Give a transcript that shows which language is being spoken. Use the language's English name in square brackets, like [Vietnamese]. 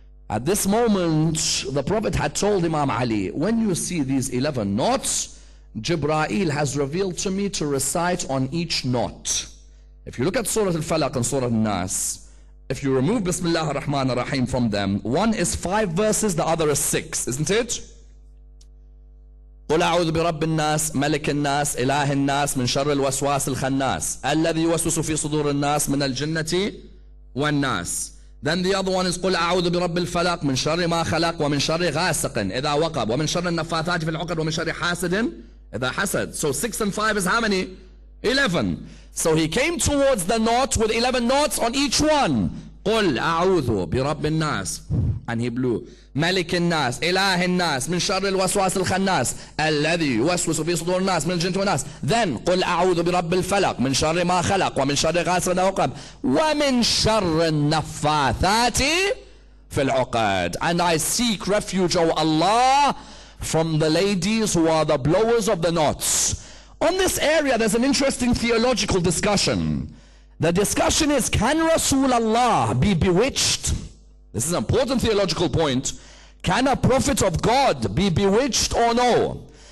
[English] At this moment, the Prophet had told Imam Ali, when you see these 11 knots, Jibreel has revealed to me to recite on each knot. If you look at Surah Al-Falaq and Surah An-Nas, if you remove Bismillah ar-Rahman ar-Rahim from them, one is 5 verses, the other is 6, isn't it? [Arabic] قل أعوذ برب الناس ملك الناس إله الناس من شر الوسواس الخناس الذي يوسوس في صدور الناس من الجنة والناس. Then the other one is قل أعوذ برب الفلق من شر ما خلق ومن شر غاسق إذا وقب ومن شر النفاثات في العقد ومن شر حاسد إذا حسد. [English] So 6 and 5 is how many? 11. So he came towards the knot with 11 knots on each one. [Arabic] قل أعوذ برب الناس, [English] and he blew. [Arabic] ملك الناس إله الناس من شر الوسواس الخناس الذي يوسوس في صدور الناس من الجنة والناس. Then قل أعوذ برب الفلق من شر ما خلق ومن شر غاسق إذا وقب ومن شر النفاثات في العقد. [English] And I seek refuge, O Allah, from the ladies who are the blowers of the knots. On this area there's an interesting theological discussion. The discussion is, can Rasulullah be bewitched? This is an important theological point. Can a prophet of God be bewitched or no?